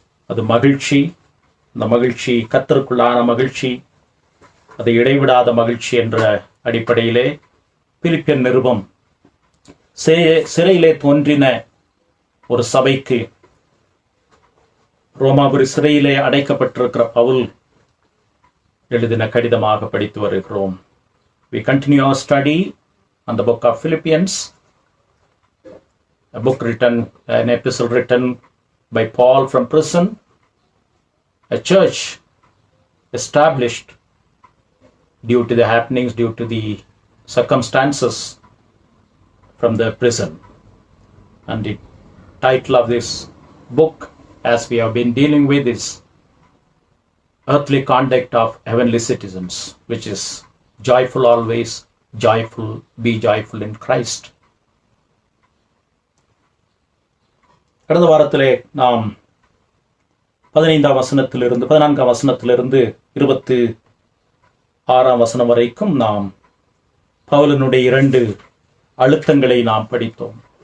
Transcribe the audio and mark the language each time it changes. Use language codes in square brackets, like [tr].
[ta] அது மகிழ்ச்சி, அந்த மகிழ்ச்சி கர்த்தருக்குள்ளான மகிழ்ச்சி, அது இடைவிடாத மகிழ்ச்சி என்ற அடிப்படையிலே பிலிப்பியர் நிருபம் சிறையிலே தோன்றின ஒரு சபைக்கு, ரோமாபுரி சிறையிலே அடைக்கப்பட்டிருக்கிற பவுல் எழுதின கடிதமாக படித்து வருகிறோம். [en] We continue our study on the book of Philippians, a book written, an epistle written by Paul from prison, a church established due to the happenings, due to the circumstances from the prison. And the title of this book, as we have been dealing with, is Earthly Conduct of Heavenly Citizens, which is joyful always, joyful, be joyful in Christ. [ta] கடந்த வாரத்திலே நாம் 14 வசனத்திலிருந்து 26 வசனம் வரைக்கும் நாம் பவுலினுடைய 2 அழுத்தங்களை நாம் படித்தோம்.